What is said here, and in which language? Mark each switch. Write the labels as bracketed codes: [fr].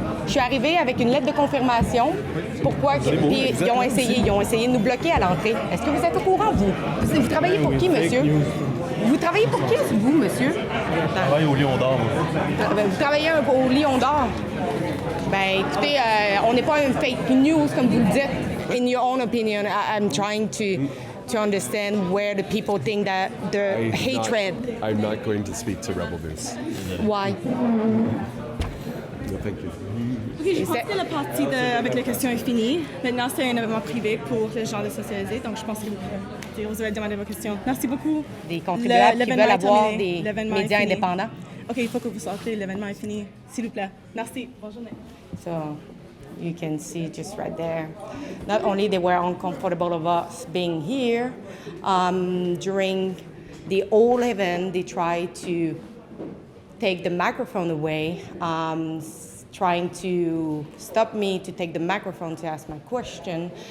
[fr] Je suis arrivée avec une lettre de confirmation. Pourquoi? Puis ils ont essayé de nous bloquer à l'entrée. Est-ce que vous êtes au courant, vous? Vous travaillez pour qui, monsieur? Vous travaillez pour qui, vous, monsieur? Je travaille au Lion d'Or. Vous travaillez au Lion d'Or? Ben, écoutez, on n'est pas une fake news, comme vous le dites. [en] In your own opinion, I'm trying to understand where the people think that the hatred... I'm not going to speak to Rebel News. Why? No, thank you. [fr] OK, je pense que la partie avec les questions est finie. Maintenant, c'est un événement privé pour les gens de socialiser, donc je pense que vous allez demander vos questions. Merci beaucoup. Des contribuables qui veulent avoir des L'événement médias est fini. indépendants. OK, il faut que vous sortez. L'événement est fini. S'il vous plaît. Merci. Bonne journée. [en] So you can see just right there. Not only they were uncomfortable of us being here, during the whole event, they tried to take the microphone away, trying to stop me to take the microphone to ask my question.